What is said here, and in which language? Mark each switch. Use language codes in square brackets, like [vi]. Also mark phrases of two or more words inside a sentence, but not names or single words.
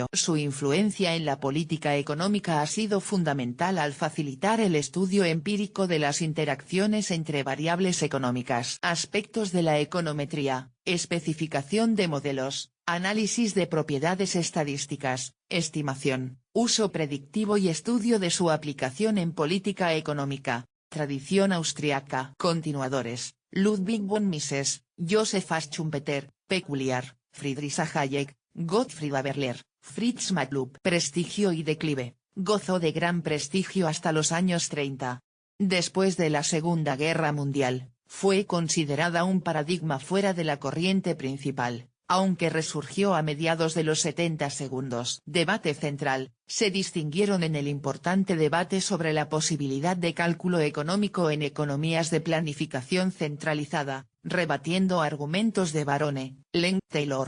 [es] Su influencia en la política económica ha sido fundamental al facilitar el estudio empírico de las interacciones entre variables económicas. Aspectos de la econometría: especificación de modelos, análisis de propiedades estadísticas, estimación, uso predictivo y estudio de su aplicación en política económica. Tradición austriaca. Continuadores: Ludwig von Mises, Joseph Schumpeter, peculiar, Friedrich Hayek, Gottfried Haberler, Fritz Machlup. Prestigio y declive. Gozó de gran prestigio hasta los años 30. Después de la Segunda Guerra Mundial, fue considerada un paradigma fuera de la corriente principal, aunque resurgió a mediados de los 70 segundos. Debate central: se distinguieron en el importante debate sobre la posibilidad de cálculo económico en economías de planificación centralizada, rebatiendo argumentos de Barone, Len Taylor.